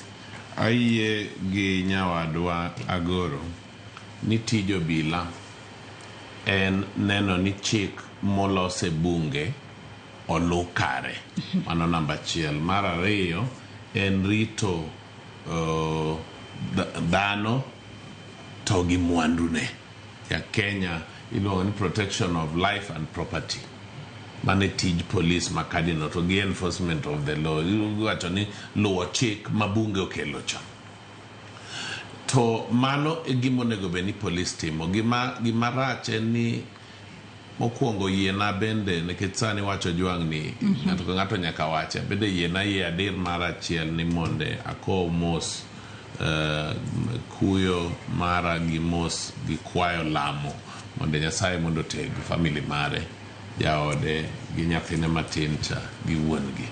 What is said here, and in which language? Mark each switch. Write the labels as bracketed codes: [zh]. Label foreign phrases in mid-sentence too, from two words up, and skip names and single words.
[luo] Ayie gi nyawadwa Agoro ni tij obila en neno ni chik molose bunge olu kare. Mano namba 1. Mar ariyo en rito dhano to gi mwandune. Ya Kenya iluongo ni [en] protection of life and property. [luo] Mane tij police makadino to gi [en] enforcement of the law. [luo] Iwacho ni luwo chik mabunge okelo cha. To mano e gima onego bed ni police timo. Gima rach en ni mokwongo yiena bende nikech sani wacho Ojwang' ni ng'ato nyaka wache bende yiena yie adir mar achiel ni monde ako mos kuyo mara gi mos gi kwayo lamo mondo Nyasaye mondo teg family mare jaode gi nyathine matin cha gi wuongi.